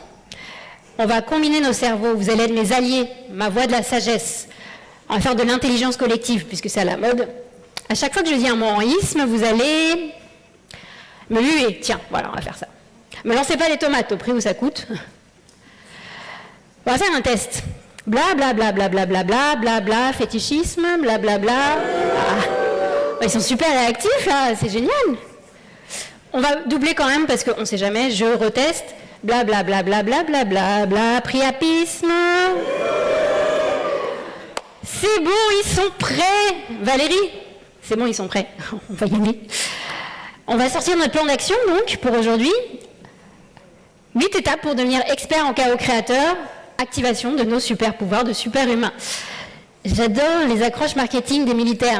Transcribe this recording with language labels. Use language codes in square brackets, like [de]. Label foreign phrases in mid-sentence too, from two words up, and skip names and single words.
[fr] On va combiner nos cerveaux. Vous allez être mes alliés, ma voix de la sagesse. On va faire de l'intelligence collective, puisque c'est à la mode. À chaque fois que je dis un mot en isme, vous allez me huer. Tiens, voilà, on va faire ça. Me lancez pas des tomates au prix où ça coûte. On va faire un test. Bla bla bla bla bla bla bla bla bla, fétichisme, bla bla bla. Ah. Ils sont super réactifs là, c'est génial. On va doubler quand même parce qu'on ne sait jamais, je reteste. Bla bla bla bla bla bla bla bla, priapisme. C'est bon, ils sont prêts. Valérie, c'est bon, ils sont prêts. On va y aller. On va sortir notre plan d'action donc pour aujourd'hui. 8 étapes pour devenir expert en chaos créateur. Activation de nos super pouvoirs de super-humains. J'adore les accroches marketing des militaires.